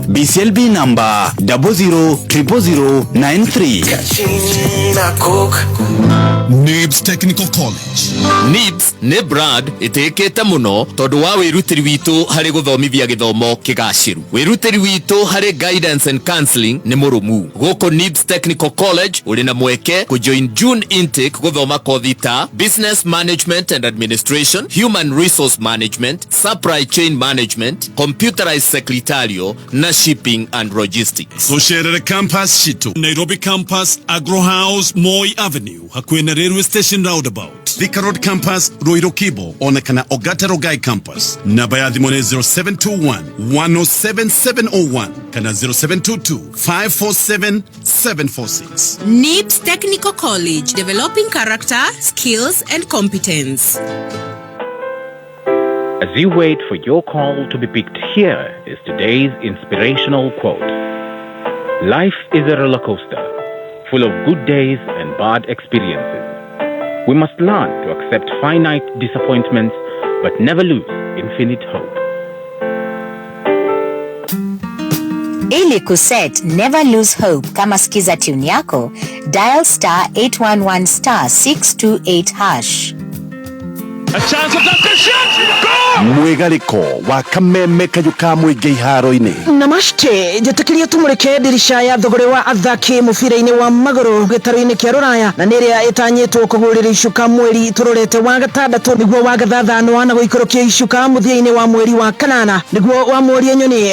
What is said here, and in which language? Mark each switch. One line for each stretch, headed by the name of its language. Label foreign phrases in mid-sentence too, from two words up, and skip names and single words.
English: BCLB number 000093. kachina Coke. NIBS Technical College.
Kikuyu: NIBS nĩ brand ĩtĩkĩte mũno tondũ wa wĩrutĩri witũ harĩ gũthomithia gĩthomo kĩgacĩru. Wĩrutĩri witũ harĩ
English: guidance and counseling
Kikuyu: nĩ mũrũmu. Gũkũ NIBS Technical College ũrĩ na mweke kũjoin
English: June intake
Kikuyu: gũthoma kothi ta
English: Business Management and Administration, Human Resource Management, Supply Chain Management, Computerized Secretarial na Shipping and Logistics.
Kikuyu: Tũcerere campus citũ Nairobi campus, Agro House, Moi Avenue hakuhĩ na Railway Station roundabout. Thika Road campus, Ruiru Kibo, ona kana Ogata Rogai campus. Namba ya thimũ nĩ 0721 107 701 kana 0722 547 746.
English: NIBS Technical College, developing character, skills and competence. As you wait for your call to be picked, here is today's inspirational quote. Life is a roller coaster, full of good days and bad experiences. We must learn to accept finite disappointments, but never lose infinite hope.
Swahili: Ili kuset
English: never lose hope
Swahili: kama skiza tune yako, dial *811*628#. A chance of the shot!
Kikuyu: Mwegariko wa Kameme Kayuka Mwige iharo-ini. Namaste, jetakiria tumureke dirisha ya thogore wa athaki mubira-ini wa maguru gitaro-ini kia Ruraya na niria itanyitwo kugurira icuka mweri turorete wa gatandatu niguo wa gathathano na guikorokia icuka muthia-ini wa mweri wa kanana niguo wa mweri nyoni.